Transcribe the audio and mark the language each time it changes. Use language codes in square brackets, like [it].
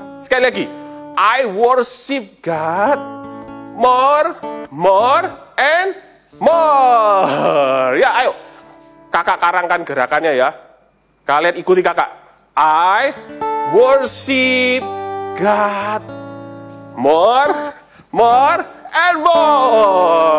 [id] Sekali lagi, [en] I worship God more and more. [id] Ya, ayo. Kakak karangkan gerakannya ya. Kalian ikuti kakak. [en] I worship God more and more.